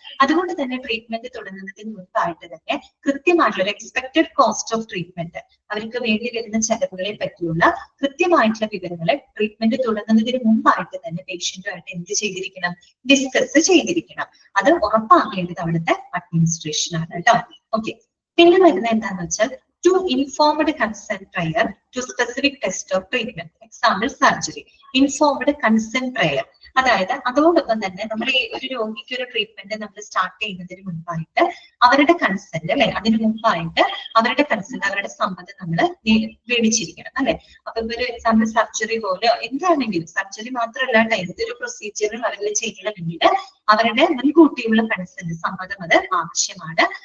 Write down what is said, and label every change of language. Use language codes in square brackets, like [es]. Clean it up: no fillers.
[ml] അതുകൊണ്ട് തന്നെ ട്രീറ്റ്മെന്റ് തുടങ്ങുന്നതിന് മുൻപായിട്ട് തന്നെ കൃത്യമായിട്ടുള്ള എക്സ്പെക്ടഡ് കോസ്റ്റ് ഓഫ് ട്രീറ്റ്മെന്റ്, അവർക്ക് വേണ്ടി വരുന്ന ചെലവുകളെ പറ്റിയുള്ള കൃത്യമായിട്ടുള്ള വിവരങ്ങൾ ട്രീറ്റ്മെന്റ് തുടങ്ങുന്നതിന് മുമ്പായിട്ട് തന്നെ പേഷ്യന്റുമായിട്ട് എന്ത് ചെയ്തിരിക്കണം? ഡിസ്കസ് ചെയ്തിരിക്കണം. അത് ഉറപ്പാക്കേണ്ടത് അവിടുത്തെ അഡ്മിനിസ്ട്രേഷൻ ആണ് കേട്ടോ. [en] okay, [ml] പിന്നെ വരുന്നത് എന്താന്ന് വെച്ചാൽ [en] to informed consent prior to specific test of treatment, example surgery. Informed consent prior, [ml] അതായത് അതോടൊപ്പം തന്നെ നമ്മൾ ഈ ഒരു രോഗിക്ക് ഒരു ട്രീറ്റ്മെന്റ് നമ്മൾ സ്റ്റാർട്ട് ചെയ്യുന്നതിന് മുൻപായിട്ട് അവരുടെ കൺസെന്റ് അല്ലെ, അതിന് മുമ്പായിട്ട് അവരുടെ കൺസെന്റ്, അവരുടെ സമ്മതം നമ്മൾ മേടിച്ചിരിക്കണം അല്ലെ. അപ്പൊ ഒരു എക്സാമ്പിൾ സർജറി പോലെ എന്താണെങ്കിലും, സർജറി മാത്രമല്ല ഏതൊരു പ്രൊസീജിയറും അവരിൽ ചെയ്യണമെങ്കിൽ അവരുടെ മുൻകൂട്ടിയുള്ള കൺസെന്റ്, സമ്മതം അത് ആവശ്യമാണ്.